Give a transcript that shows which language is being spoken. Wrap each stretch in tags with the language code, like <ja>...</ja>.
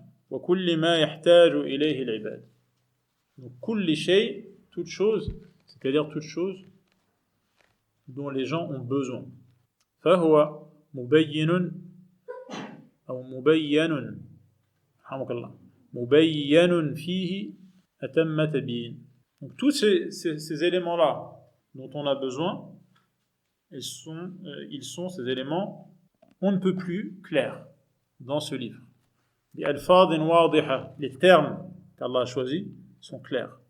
<ar>وكل ما يحتاج إليه العباد.</ar> <fr>Donc كل شيء, toute chose, c'est-à-dire toute chose dont les gens ont besoin.</fr> <ar>فهو مبين أو مبين رحمك الله مبين فيه أتم تبيين.</ar> <fr>Donc tous ces éléments-là dont on a besoin, ils sont ces éléments on ne peut plus clairs. dans ce livre.</fr> <ar>بألفاظ واضحة,</ar> <fr>les termes qu'Allah a choisis sont clairs.</fr>